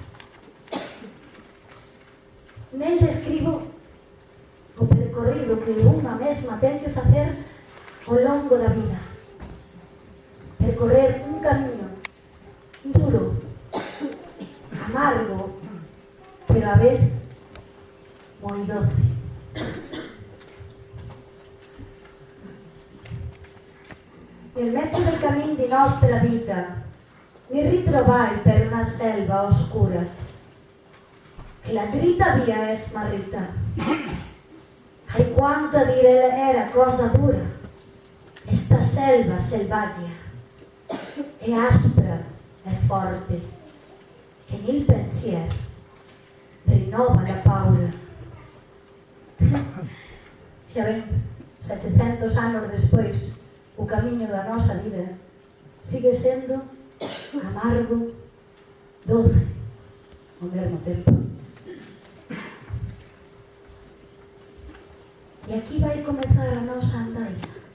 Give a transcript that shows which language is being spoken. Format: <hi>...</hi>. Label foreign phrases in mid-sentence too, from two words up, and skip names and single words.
<gl>Nel describo o percorrido que unha mesma ten que facer ao longo da vida. Percorrer un camiño duro, amargo, pero a vez moi doce.</gl> <it>Nel mezzo del cammin di nostra vita mi ritrovai per una selva oscura che la dritta via è smarrita. Hai quanto a dire era cosa dura esta selva selvaggia, è aspra, è forte, che nel pensiero rinnova la paura.</it> <gl>Xa ven, 700 anos despois, o camiño da nosa vida sigue sendo amargo, doce, ao mesmo tempo. E aquí vai comezar a nosa andaina.</gl>